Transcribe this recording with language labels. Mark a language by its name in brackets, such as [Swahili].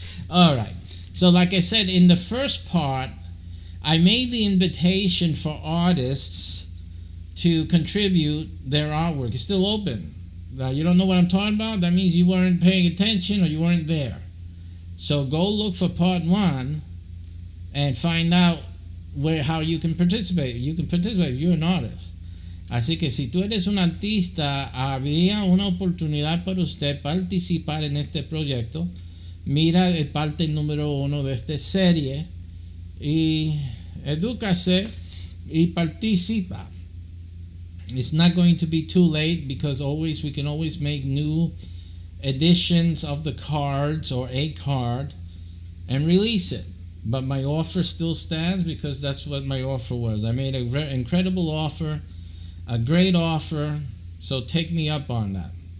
[English] All right. So, like I said, in the first part, I made the invitation for artists to contribute their artwork. It's still open. You don't know what I'm talking about? That means you weren't paying attention or you weren't there. So go look for part 1 and find out how you can participate. You can participate if you're an artist. [Spanish] Así que si tú eres un artista, habría una oportunidad para usted participar en este proyecto. Mira el parte número 1 de esta serie y edúcase y participa. [English] It's not going to be too late because we can always make new editions of the cards or a card and release it. But my offer still stands because that's what my offer was. I made an incredible offer, a great offer, so take me up on that.